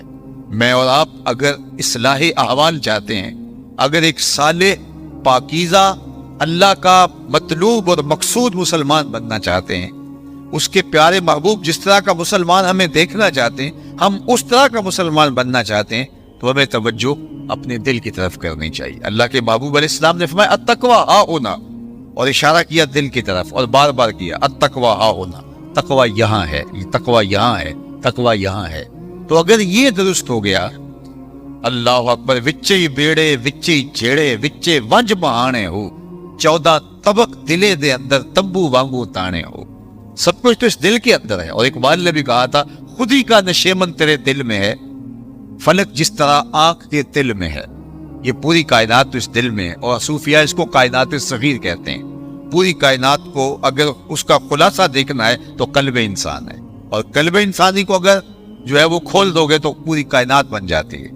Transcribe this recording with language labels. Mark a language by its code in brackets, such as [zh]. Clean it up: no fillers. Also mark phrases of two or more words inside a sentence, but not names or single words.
[ur] میں اور آپ اگر اصلاح احوال چاہتے ہیں، اگر ایک صالح پاکیزہ اللہ کا مطلوب اور مقصود مسلمان بننا چاہتے ہیں، اس کے پیارے محبوب جس طرح کا مسلمان ہمیں دیکھنا چاہتے ہیں، ہم اس طرح کا مسلمان بننا چاہتے ہیں، تو ہمیں توجہ اپنے دل کی طرف کرنی چاہیے۔ اللہ کے محبوب [ar] علیہ السلام [ur] نے فرمایا [ar] التقوی ہا ہونا، [ur] اور اشارہ کیا دل کی طرف، اور بار بار کیا [ar] التقوی ہا ہونا، [ur] تقوی یہاں ہے، تقوی یہاں ہے، تقوی یہاں ہے۔ تو اگر یہ درست ہو گیا، [ar] اللہ اکبر، [pa] وچے بیڑے وچے جھیڑے وچے ونج بہانے ہو، 14 طبق دلے دے اندر تمبو وانگو تانے ہو۔ [ur] سب کچھ تو اس دل کے اندر ہے۔ اور اقبال نے بھی کہا تھا خود ہی کا نشیمن تیرے دل میں ہے، فلک جس طرح آنکھ کے دل میں ہے۔ یہ پوری کائنات تو اس دل میں ہے، اور صوفیہ اس کو کائنات صغیر کہتے ہیں۔ پوری کائنات کو اگر اس کا خلاصہ دیکھنا ہے تو قلب انسان ہے، اور قلب انسانی کو اگر جو ہے وہ کھول دو گے تو پوری کائنات بن جاتی ہے۔